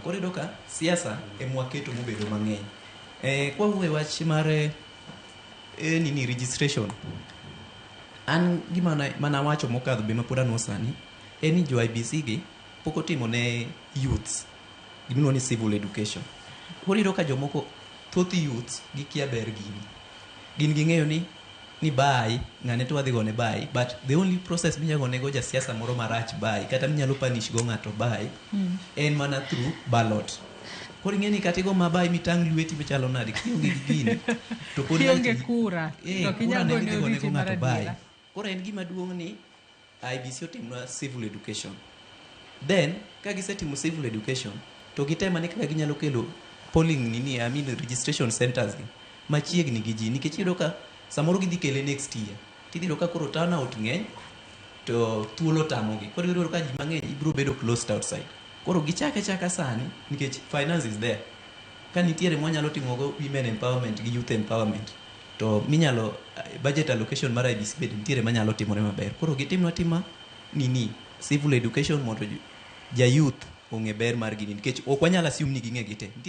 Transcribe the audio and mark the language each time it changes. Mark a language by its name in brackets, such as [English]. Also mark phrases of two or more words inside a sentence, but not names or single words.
[Luo (Kenya and Tanzania)] Koro yudo ka siasa emwaketo mobedo mang'eny. Kwa wuoye wach mar nini registration, an gima mana wacho mokadho be mapod anwo sani en ni jo IBC gi pok otimo ne youths gimiluongo ni [English] civil education. [Luo (Kenya and Tanzania)] Koro yudo ka jomoko thoth youths gikia ber gin ging'eyo ni bai ng'ane to wadhi gone bai, [English] but the only process [Luo (Kenya and Tanzania)] minyalo gonego jasiasa moro marach bai kata minyalo punish go ng'ato bai en mana [English] through ballot. [Luo (Kenya and Tanzania)] Koro ing'eni kata igo mabai mitang' lweti machalo nade kionge gi gini to pod kionge kura to kinyago ne oriti ng'ato bai. Koro en gima duong' ni IBC otimwa [English] civil education. [Luo (Kenya and Tanzania)] Then ka gisetimo [English] civil education [Luo (Kenya and Tanzania)] to gitema ni kaka ginyalo kelo [English] polling registration centers [Luo (Kenya and Tanzania)] gi machiegni gi ji, nikech yudo ka samoro gidhi kele [English] next year [Luo (Kenya and Tanzania)] tidhi yudo ka koro turnout ng'eny to thuolo tamogi. Koro yudo ka ji mang'eny ibiro bedo [English] closed outside. [Luo (Kenya and Tanzania)] Koro gichaka sani nikech [English] finance is there. [Luo (Kenya and Tanzania)] Ka nitiere mwanyalo timogo [English] women empowerment [Luo (Kenya and Tanzania)] gi [English] youth empowerment [Luo (Kenya and Tanzania)] to minyalo [English] budget allocation [Luo (Kenya and Tanzania)] mar IBC bed nitiere manyalo timore maber. Koro gitimwa [English] civil education [Luo (Kenya and Tanzania)] mondo ja youth ong'e ber mar gini, nikech ok wanyalo assume ni ging'e gite.